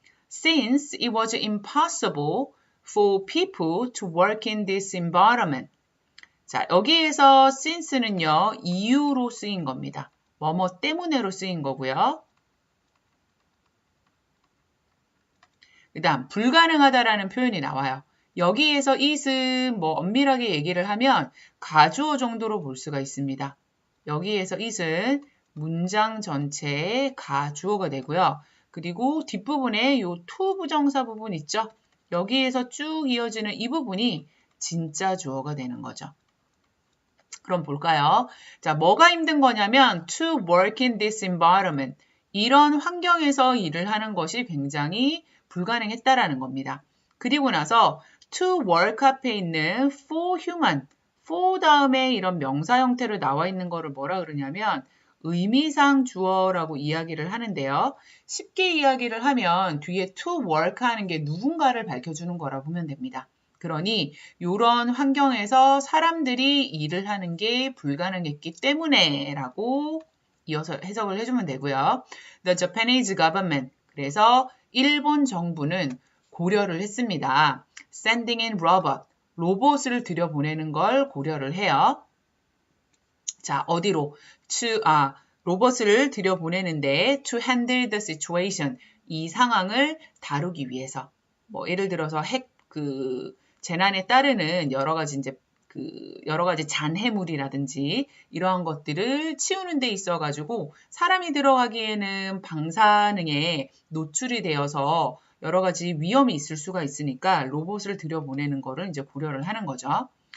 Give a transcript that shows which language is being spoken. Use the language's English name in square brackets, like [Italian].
[English] Since it was impossible for people to work in this environment. [Korean] 자, 여기에서 since는요, 이유로 쓰인 겁니다. 뭐뭐 때문에로 쓰인 거고요. 그 다음 불가능하다라는 표현이 나와요. 여기에서 it은 뭐 엄밀하게 얘기를 하면 가주어 정도로 볼 수가 있습니다. 여기에서 it은 문장 전체의 가주어가 되고요. 그리고 뒷부분에 요 to 부정사 부분 있죠? 여기에서 쭉 이어지는 이 부분이 진짜 주어가 되는 거죠. 그럼 볼까요? 자, 뭐가 힘든 거냐면 [English] to work in this environment. [Korean] 이런 환경에서 일을 하는 것이 굉장히 불가능했다라는 겁니다. 그리고 나서 to work 앞에 있는 for human, for 다음에 이런 명사 형태로 나와 있는 거를 뭐라 그러냐면 의미상 주어라고 이야기를 하는데요. 쉽게 이야기를 하면 뒤에 to work 하는 게 누군가를 밝혀주는 거라 보면 됩니다. 그러니 이런 환경에서 사람들이 일을 하는 게 불가능했기 때문에 라고 이어서 해석을 해주면 되고요. [English] The Japanese government. [Korean] 그래서 일본 정부는 고려를 했습니다. [English] Sending in robot. [Korean] 로봇을 들여보내는 걸 고려를 해요. 자, 어디로? 로봇을 들여보내는데 [English] to handle the situation. [Korean] 이 상황을 다루기 위해서. 뭐 예를 들어서 재난에 따르는 여러 가지 잔해물이라든지 이러한 것들을 치우는 데 있어 가지고 사람이 들어가기에는 방사능에 노출이 되어서 여러 가지 위험이 있을 수가 있으니까 로봇을 들여보내는 거를 이제 고려를 하는 거죠.